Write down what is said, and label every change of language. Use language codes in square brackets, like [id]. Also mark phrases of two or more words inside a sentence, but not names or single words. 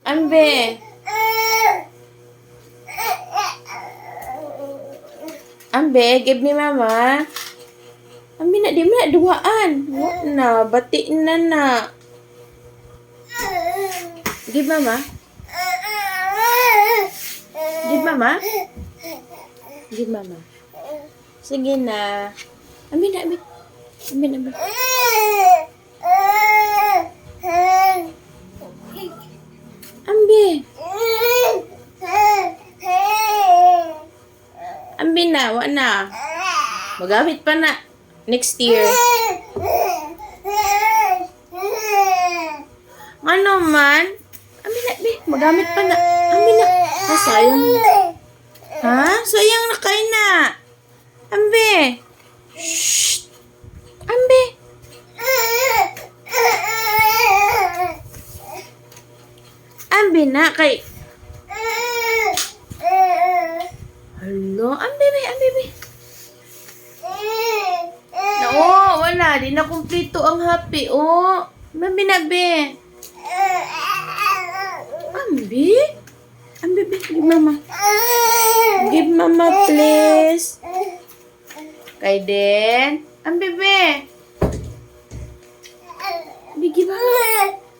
[ceb] Ambe. Ambe, [en] give ni mama. [ceb] Ambe nak di mana duaan. Na, batik na. [en] Give mama. Give mama. Give mama. [ceb] Sige na. Ambe na, ambe. Ambe na, ambe. Ambe. Ambe na, wa na. Magamit pa na. Next year. Ano man? Ambe na, be. Magamit pa na. Ambe na. Ah, sayang. Ha? Sayang na kayo na. Ambe. Shh. Ambe. Ambe na kay. Hello, ambe be, ambe be. Oo, wala. Di na kumpleto ang happy. Oh, ambe na be. Ambe? [en] Ambe be, give mama. Give mama please. [ceb] Kay Den. Ambe be. [en] Ambe, give mama.